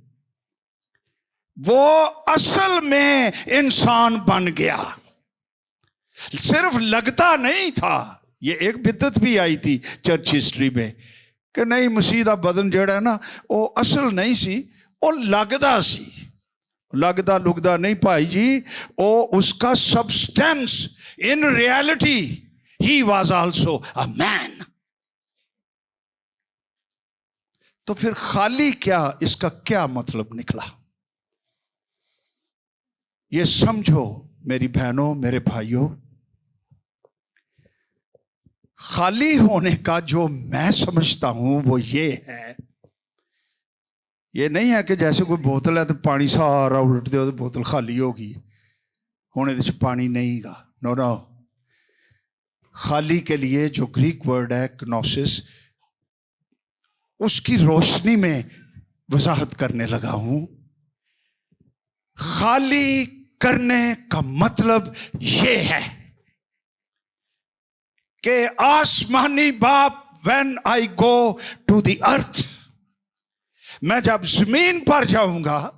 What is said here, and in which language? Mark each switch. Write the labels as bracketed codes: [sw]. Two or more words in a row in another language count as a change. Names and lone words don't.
[ur] وہ اصل میں انسان بن گیا، صرف لگتا نہیں تھا. یہ ایک بدعت بھی آئی تھی [en] church history [ur] میں کہ نہیں [pa] مسیح دا بدن جڑا ہے نا وہ اصل نہیں سی، وہ لگدا سی. لگدا لگدا نہیں پائی جی، [ur] وہ اس کا [pa] سبسٹینس. [en] In reality he was also a man. [ur] تو پھر خالی کیا، اس کا کیا مطلب نکلا؟ یہ سمجھو میری بہنوں، میرے بھائیوں، خالی ہونے کا جو میں سمجھتا ہوں وہ یہ ہے، یہ نہیں ہے کہ جیسے کوئی بوتل ہے تو پانی سارا الٹ دے تو بوتل خالی ہوگی. [pa] ہُن ایہدے چ پانی نہیں گا, [en] No no. [ur] خالی کے لیے جو [en] Greek word [ur] ہے کنوسس، اس کی روشنی میں وضاحت کرنے لگا ہوں. خالی کرنے کا مطلب یہ ہے کہ آسمانی باپ, [en] when I go to the earth, [ur] میں جب زمین پر جاؤں گا